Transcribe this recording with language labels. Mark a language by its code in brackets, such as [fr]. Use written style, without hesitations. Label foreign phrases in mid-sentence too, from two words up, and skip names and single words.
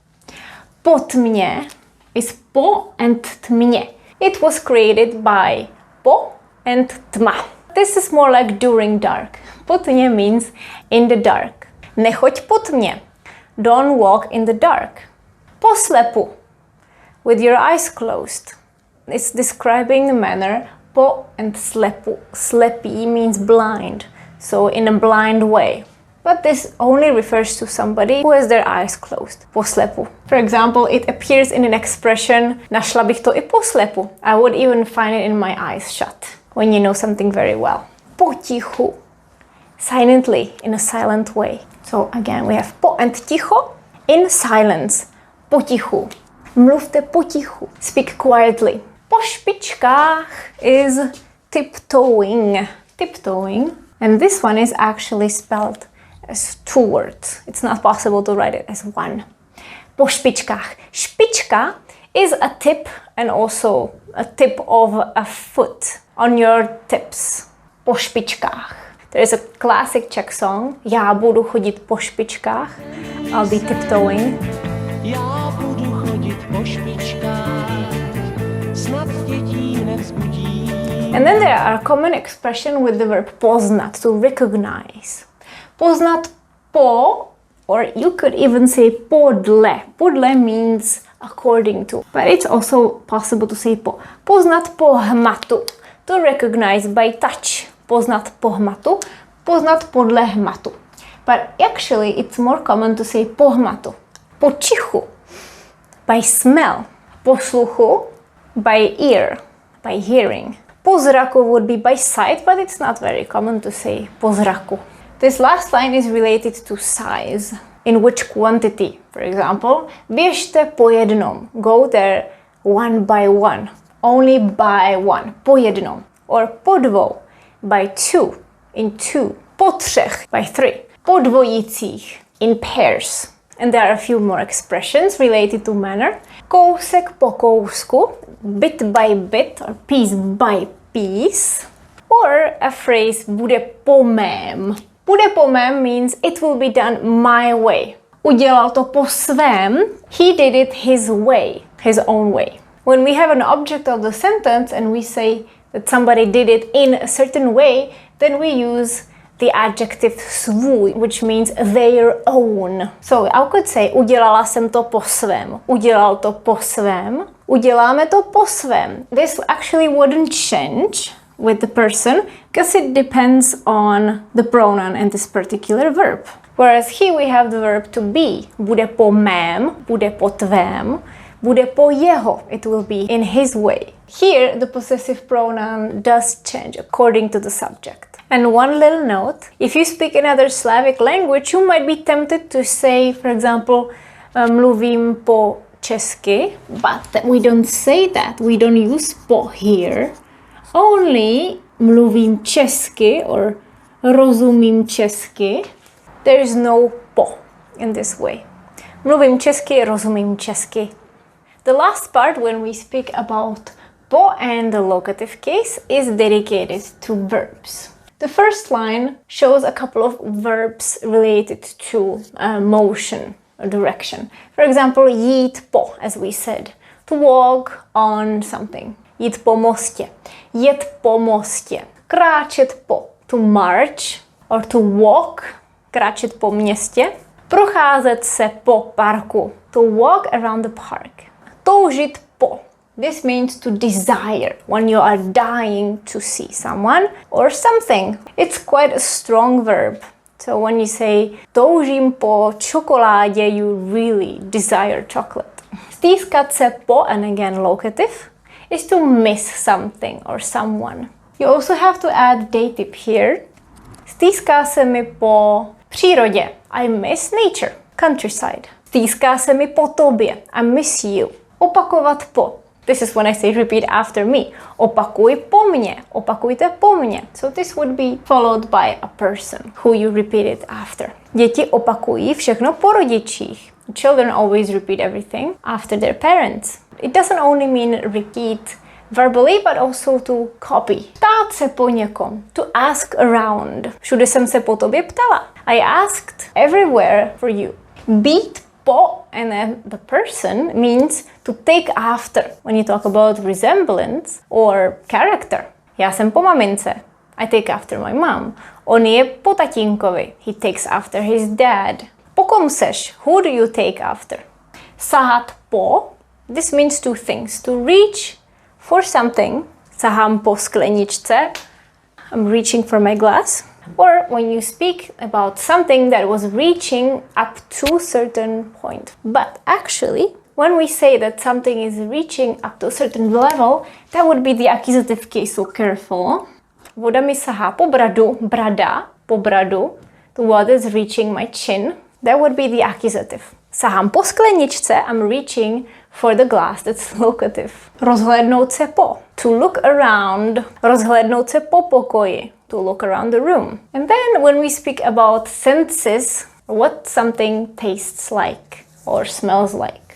[cs] Po tmě [en] is po and tmě. It was created by po and tma. This is more like during dark. [cs] Po tmě [en] means in the dark. [cs] Nechoď po tmě. [en] Don't walk in the dark. [cs] Po slepu, [en] with your eyes closed. It's describing the manner po and slepu. Slepý means blind, so in a blind way. But this only refers to somebody who has their eyes closed. [cs] Po slepu. [en] For example, it appears in an expression [cs] našla bych to i po slepu. [en] I would even find it in my eyes shut. When you know something very well. Potichu. Silently, in a silent way. So again, we have po and ticho in silence. [cs] Potichu. Mluvte potichu. [en] Speak quietly. [cs] Po špičkách [en] is tiptoeing. Tiptoeing. And this one is actually spelled as two words. It's not possible to write it as one. [cs] Po špičkách. [en] Špička is a tip and also a tip of a foot on your tips. [cs] Po špičkách. [en] There is a classic Czech song. [cs] Já budu chodit po špičkách. [en] I'll be tiptoeing. [cs] Já budu chodit po špičkách. Snad dětí nevzbudí. [en] And then there are common expression with the verb poznat, to recognize. [cs] Poznat po, [en] or you could even say podle. Podle means according to, but it's also possible to say po. [cs] Poznat po hmatu, [en] to recognize by touch. [cs] Poznat po hmatu, poznat podle hmatu. [en] But actually it's more common to say [cs] po hmatu. Po čichu, [en] by smell. [cs] Po sluchu, [en] by ear, by hearing. [cs] Po zraku [en] would be by sight, but it's not very common to say [cs] po zraku. [en] This last line is related to size. In which quantity? For example, [cs] běžte po jednom. [en] Go there one by one. Only by one. [cs] Po jednom. [en] Or [cs] po dvou. [en] By two. In two. [cs] Po třech. [en] By three. [cs] po dvojicích, [en] in pairs. And there are a few more expressions related to manner. [cs] Kousek po kousku, [en] bit by bit, or piece by piece. Or a phrase, [cs] bude po mém. Bude po mém [en] means it will be done my way. [cs] Udělal to po svém. [en] He did it his way, his own way. When we have an object of the sentence and we say that somebody did it in a certain way, then we use the adjective svůj, which means their own. So I could say, [cs] udělala jsem to po svém. Udělal to po svém. Uděláme to po svém. [en] This actually wouldn't change with the person because it depends on the pronoun and this particular verb. Whereas here we have the verb to be. [cs] Bude po mém, bude po tvém, bude po jeho. [en] It will be in his way. Here the possessive pronoun does change according to the subject. And one little note, if you speak another Slavic language, you might be tempted to say, for example, [cs] mluvím po česky, [en] but we don't say that. We don't use po here. Only [cs] mluvím česky [en] or [cs] rozumím česky. [en] There is no po in this way. [cs] Mluvím česky, rozumím česky. [en] The last part when we speak about po and the locative case is dedicated to verbs. The first line shows a couple of verbs related to motion or direction. For example, [cs] jít po, [en] as we said, to walk on something. [cs] Jít po mostě, jet po mostě, kráčet po, [en] to march or to walk, [cs] kráčet po městě, procházet se po parku, [en] to walk around the park. [cs] Toužit po. [en] This means to desire when you are dying to see someone or something. It's quite a strong verb. So when you say [cs] toužím po čokoládě, [en] you really desire chocolate. [cs] Stýskat se po, [en] and again locative, is to miss something or someone. You also have to add dative here. [cs] Stýská se mi po přírodě. [en] I miss nature, countryside. [cs] Stýská se mi po tobě. [en] I miss you. [cs] Opakovat po. [en] This is when I say repeat after me. [cs] Opakuj po mně. Opakujte po mně. [en] So this would be followed by a person who you repeat it after. [cs] Děti opakují všechno po rodičích. [en] Children always repeat everything after their parents. It doesn't only mean repeat verbally, but also to copy. [cs] Ptát se po někom. [en] To ask around. [cs] Všude jsem se po tobě ptala. [en] I asked everywhere for you. [cs] Být po [en] and then the person means to take after. When you talk about resemblance or character. [cs] Já jsem po mamince. [en] I take after my mom. [cs] On je po tatínkovi. [en] He takes after his dad. [cs] Po kom seš? [en] Who do you take after? [cs] Sahat po. [en] This means two things. To reach for something. [cs] Sahám po skleničce. [en] I'm reaching for my glass. Or when you speak about something that was reaching up to a certain point. But actually, when we say that something is reaching up to a certain level, that would be the accusative case, so careful. [cs] Voda mi sahá po bradu, brada, po bradu. [en] The water is reaching my chin. That would be the accusative. [cs] Sahám po skleničce, [en] I'm reaching for the glass, that's locative. [cs] Rozhlédnout se po, [en] to look around. [cs] Rozhlédnout se po pokoji, [en] to look around the room. And then when we speak about senses, what something tastes like or smells like.